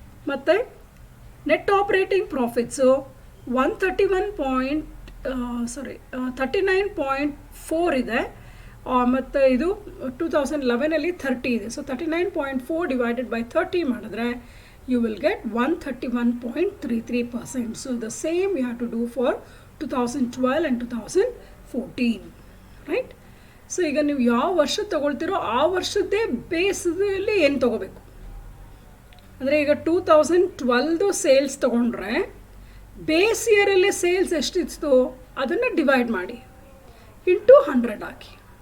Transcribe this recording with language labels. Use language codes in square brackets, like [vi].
[kn] ಮತ್ತು net operating profits 39.4 ಇದೆ, ಮತ್ತು ಇದು 2011 30 ಇದೆ. ಸೊ 39.4 ಡಿವೈಡೆಡ್ ಬೈ 30 ಮಾಡಿದ್ರೆ [en] you will get 131.33%. So the same you have to do for 2012 and 2014, right? [kn] So ಈಗ ನೀವು ಯಾವ ವರ್ಷ ತೊಗೊಳ್ತೀರೋ ಆ ವರ್ಷದ್ದೇ ಬೇಸಲ್ಲಿ ಏನು ತೊಗೋಬೇಕು ಅಂದರೆ ಈಗ 2012 ಸೇಲ್ಸ್ ತೊಗೊಂಡ್ರೆ ಬೇಸ್ ಇಯರಲ್ಲಿ ಸೇಲ್ಸ್ ಎಷ್ಟಿತ್ತು ಅದನ್ನು ಡಿವೈಡ್ ಮಾಡಿ ಇಂಟು 100 ಹಾಕಿ.